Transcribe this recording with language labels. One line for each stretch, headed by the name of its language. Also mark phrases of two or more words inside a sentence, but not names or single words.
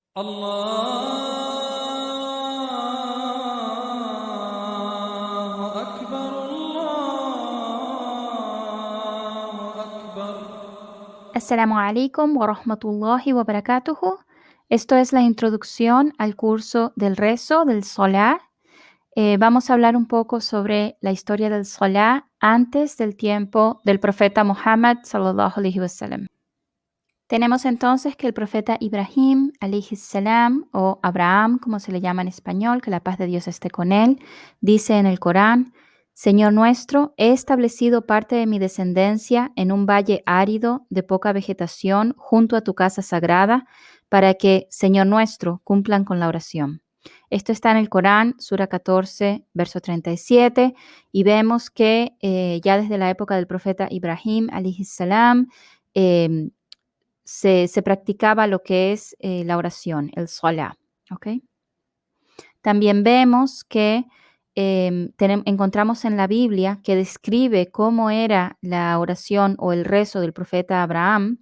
Arabic: الله أكبر الله أكبر. السلام عليكم ورحمة الله وبركاته.
Spanish: Esto es la introducción al curso del rezo del Salah. Vamos a hablar un poco sobre la historia del Salah antes del tiempo del profeta Muhammad
Arabic: صلى الله عليه وسلم.
Spanish: Tenemos entonces que el profeta Ibrahim
Arabic: عليه السلام,
Spanish: o Abraham como se le llama en español, que la paz de Dios esté con él, dice en el Corán: Señor nuestro, he establecido parte de mi descendencia en un valle árido de poca vegetación junto a tu casa sagrada, para que, Señor nuestro, cumplan con la oración. Esto está en el Corán, Sura 14, verso 37, y vemos que ya desde la época del profeta Ibrahim
Arabic: عليه السلام,
Spanish: se practicaba lo que es la oración, el salah. ¿Okay? También vemos que encontramos en la Biblia que describe cómo era la oración o el rezo del profeta Abraham.